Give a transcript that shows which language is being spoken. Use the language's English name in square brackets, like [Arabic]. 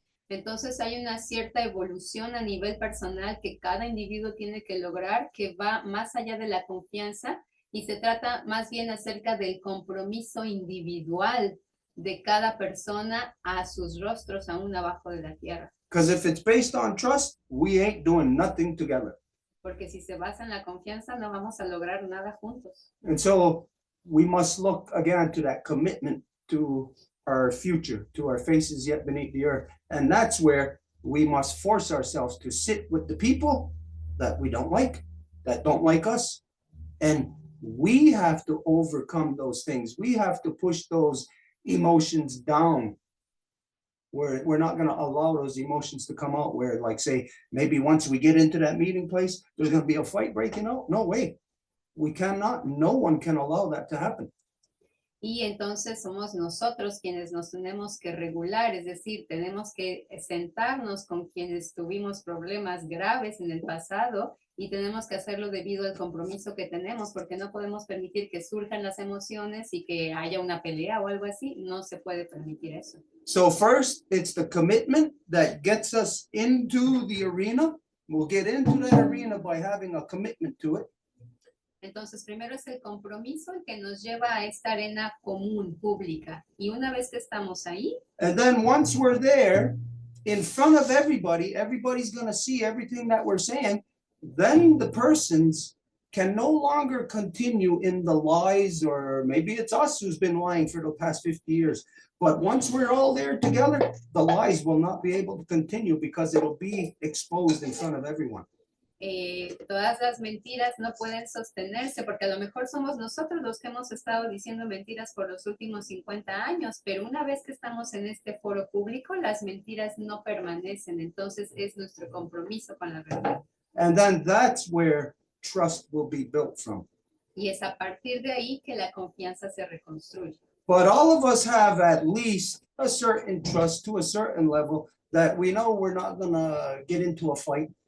[Spanish] Entonces hay una cierta evolución a nivel personal que cada individuo tiene que lograr, que va más allá de la confianza y se trata más bien acerca del compromiso individual de cada persona a sus rostros aún abajo de la tierra. [English] Because if it's based on trust, we ain't doing nothing together. [Spanish] Porque si se basa en la confianza, no vamos a lograr nada juntos. [English] And so we must look again to that commitment to our future, to our faces yet beneath the earth. And that's where we must force ourselves to sit with the people that we don't like, that don't like us. And we have to overcome those things. We have to push those emotions down. We're not going to allow those emotions to come out where, like, say, maybe once we get into that meeting place, there's going to be a fight breaking out. No way. We cannot. No one can allow that to happen. [Spanish] Y entonces somos nosotros quienes nos tenemos que regular, es decir, tenemos que sentarnos con quienes tuvimos problemas graves en el pasado y tenemos que hacerlo debido al compromiso que tenemos, porque no podemos permitir que surjan las emociones y que haya una pelea o algo así. No se puede permitir eso. [English] So first, it's the commitment that gets us into the arena. We'll get into that arena by having a commitment to it. [Spanish] Entonces, primero es el compromiso el que nos lleva a esta arena común, pública. Y una vez que estamos ahí, [English] And then once we're there, in front of everybody, everybody's going to see everything that we're saying. Then the persons can no longer continue in the lies, or maybe it's us who's been lying for the past 50 years. But once we're all there together, the lies will not be able to continue because it'll be exposed in front of everyone. [Spanish] Todas las mentiras no pueden sostenerse porque a lo mejor somos nosotros los que hemos estado diciendo mentiras por los últimos 50 años, pero una vez que estamos en este foro público, las mentiras no permanecen. Entonces es nuestro compromiso con la verdad. [English] And then that's where trust will be built from. [Spanish] Y es a partir de ahí que la confianza se reconstruye. [English] But all of us have at least a certain trust to a certain level that we know we're not gonna get into a fight.